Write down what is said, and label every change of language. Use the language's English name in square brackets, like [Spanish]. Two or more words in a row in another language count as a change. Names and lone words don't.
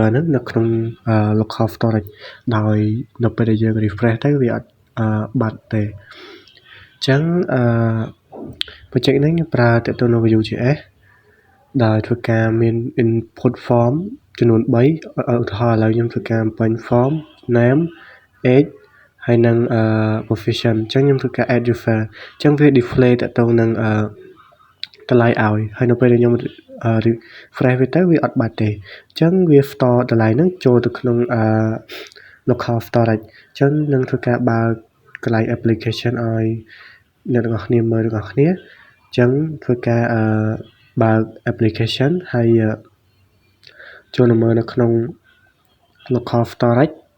[Khmer] ហ្នឹងនៅក្នុង [English] local storage [Khmer] ដោយនៅពេលដែលយើង refresh ទៅវាអត់បាត់ទេអញ្ចឹងproject នេះខ្ញុំប្រើតាក់ទងនឹង Vue.js ដោយធ្វើ ការមាន [English] input form [Khmer] ចំនួន3ឧទាហរណ៍ឥឡូវខ្ញុំធ្វើការបំពេញ [English] form name age [Khmer] ហើយនឹង profession អញ្ចឹង ខ្ញុំធ្វើការ [English] add user [Khmer] អញ្ចឹងវា display តាក់ទងនឹងតម្លៃឲ្យហើយនៅពេលដែលខ្ញុំ refresh វាទៅវាអត់បាត់ទេអញ្ចឹងវា store តម្លៃហ្នឹងចូលទៅក្នុង [English] local storage [Khmer] អញ្ចឹងនឹងធ្វើការបើកកន្លែង application ឲ្យអ្នកទាំងអស់គ្នាមើលទាំងអស់គ្នាអញ្ចឹងធ្វើការបើក application ហើយចូលមើលនៅក្នុង [English] local storage